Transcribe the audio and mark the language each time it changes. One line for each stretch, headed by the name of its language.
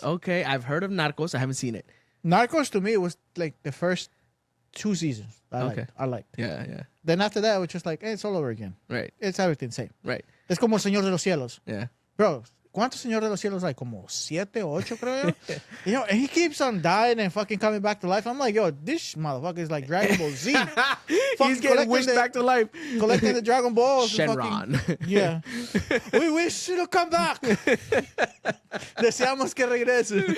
English: Okay, I've heard of Narcos. I haven't seen it. Narcos to me was like the first 2 seasons. I liked. Yeah. Then after that, it was just like, it's all over again. Right. It's everything same. Right.
Spanish: Es como El Señor de los Cielos.
English: Yeah.
Spanish: Bro, ¿cuántos Señor de los Cielos hay? Como 7 o 8, creo yo.
English: And he keeps on dying and fucking coming back to life. I'm like, yo, this motherfucker is like Dragon Ball Z. He's getting wished back to life. Collecting the Dragon Balls. Shenron. Yeah. We wish it'll come back.
Spanish: Deseamos que regrese.